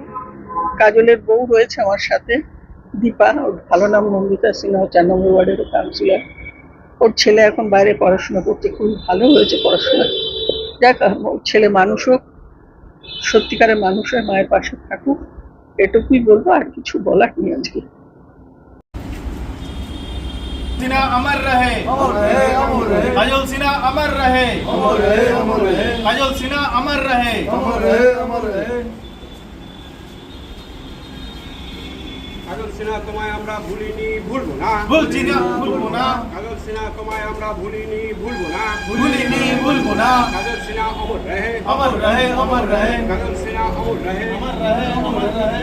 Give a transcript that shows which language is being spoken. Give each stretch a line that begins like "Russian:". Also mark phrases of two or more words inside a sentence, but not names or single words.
Bangla: কাজলের বউ রয়েছে আমার সাথে, দীপা, ওর ভালো নাম নন্দিতা সিনহা, 4 নম্বর ওয়ার্ডেরও কাউন্সিলর। ওর ছেলে এখন বাইরে পড়াশোনা করতে, খুব ভালো হয়েছে পড়াশোনা। যাক, ওর ছেলে মানুষ হোক, সত্যিকারের মানুষ হয়, মায়ের পাশে থাকুক, এটুকুই বলবো, আর কিছু বলার নেই আজকে।
Hindi: सिन्हा अमर रहे, काजल सिन्हा अमर रहे, काजल सिन्हा अमर रहे।
Bangla: কাজল সিনহা তোমায় আমরা ভুলিনি, ভুলবো না, ভুলছি না, ভুলবো না। কাজল সিনহা তোমায় আমরা ভুলিনি, ভুলবো না, ভুলিনি, ভুলবো না। কাজল সিনহা
Hindi: अमर रहे, अमर रहे, अमर रहे,
Bangla: কাজল সিনহা
Hindi: अमर रहे, अमर रहे, अमर रहे।